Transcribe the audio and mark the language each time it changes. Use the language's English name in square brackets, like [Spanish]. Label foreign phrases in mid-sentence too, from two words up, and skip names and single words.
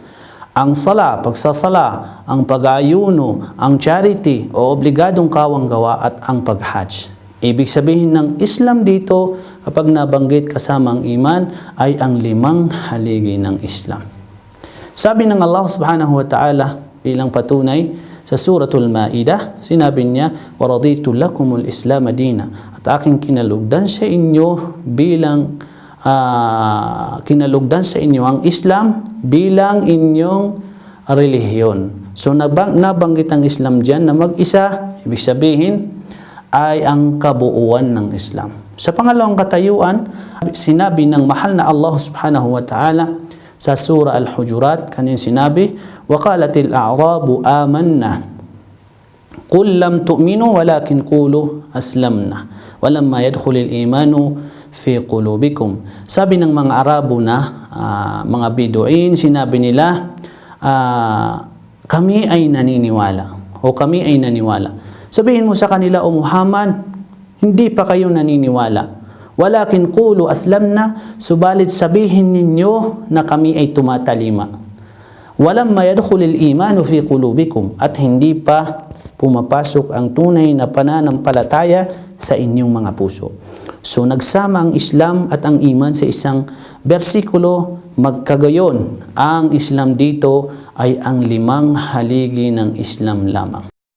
[Filipino] Ang sala, pagsasala, ang pag-ayuno, ang charity o obligadong kawang gawa at ang pag-hajj. Ibig sabihin ng Islam dito, kapag nabanggit kasama ang iman, ay ang 5 haligi ng Islam. Sabi ng Allah [Arabic] سُبْحَانَهُ وَتَعَالَى [Filipino] bilang patunay sa suratul Maidah, sinabi niya, [Arabic] وَرَضِيتُ لَكُمُ الْإِسْلَامَ دِينًا, [Filipino] at aking kinalugdan sa inyo bilang kinalugdan sa inyo ang Islam bilang inyong relihiyon. So nabanggit ang Islam dyan na mag-isa, ibig sabihin ay ang kabuuan ng Islam. Sa pangalawang katayuan, sinabi ng mahal na Allah [Arabic] سُبْحَانَهُ وَتَعَالَى [Filipino] sa surah Al-Hujurat, kanin sinabi, [Arabic] وَقَالَتِ الْأَعْرَابُ آمَنَّا قُلْ لَمْ تُؤْمِنُوا وَلَكِنْ قُولُوا أَسْلَمْنَا وَلَمَّا يَدْخُلِ الْإِيمَانُ فِي قُلُوبِكُمْ. [Filipino] Sabi ng mga Arabo na mga Biduin, sinabi nila, kami ay naniniwala o kami ay naniwala. Sabihin mo sa kanila, o Muhammad, hindi pa kayo naniniwala. [Arabic] وَلَكِنْ قُولُوا أَسْلَمْنَا, [Filipino] subalit sabihin ninyo na kami ay tumatalima. [Arabic] وَلَمَّا يَدْخُلِ الْإِيمَانُ فِي قُلُوبِكُمْ, [Filipino] at hindi pa pumapasok ang tunay na pananampalataya sa inyong mga puso. So nagsama ang Islam at ang iman sa isang bersikulo, magkagayon. Ang Islam dito ay ang 5 haligi ng Islam lamang.